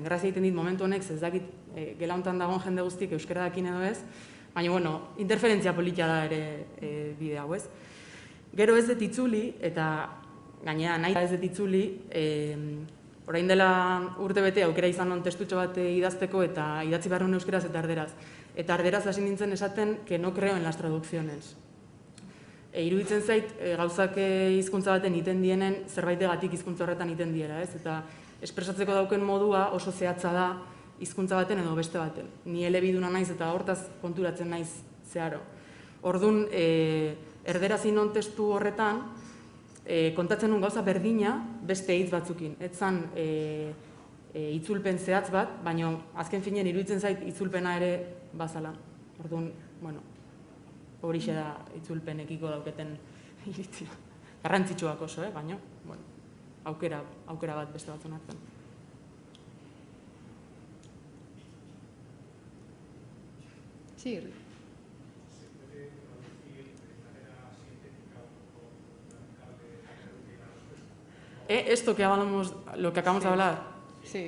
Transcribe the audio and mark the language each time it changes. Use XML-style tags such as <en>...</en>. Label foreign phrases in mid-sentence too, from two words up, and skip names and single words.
<eu>Grazia egiten dit momentu honek, ez dakit gela hontan dagoen jende guztik euskara dakin edo ez, baina, interferentzia polita da ere bide hau ez. Gero ez dut itzuli, eta gainera nahi ez dut itzuli, orain dela urte bete aukera izan non testutxo bat idazteko eta idatzi behar nuen euskeraz eta erderaz. Eta erderaz hasi nintzen esaten</eu> <es>que no creo en las traducciones.</es> <eu>Iruditzen zait gauzak hizkuntza baten iten dienen zerbaitegatik hizkuntza horretan iten diera, ez? Eta espresatzeko dauken modua oso zehatza da hizkuntza baten edo beste baten. Ni elebiduna naiz eta hortaz konturatzen naiz zeharo. Orduan, erderaz inon testu horretan, kontatzen nun gauza berdina beste hitz batzukin. Etzan itzulpen zehatz bat, baina azken finean iruditzen zait itzulpena ere bazala. Orduan, bueno, horixe da itzulpenekiko dauketen iritzia. Garrantzitsuak oso, baina, bueno, aukera bat beste batzun artean.</eu> <es>Sí. Esto que hablamos, lo que acabamos de hablar. Sí.</es>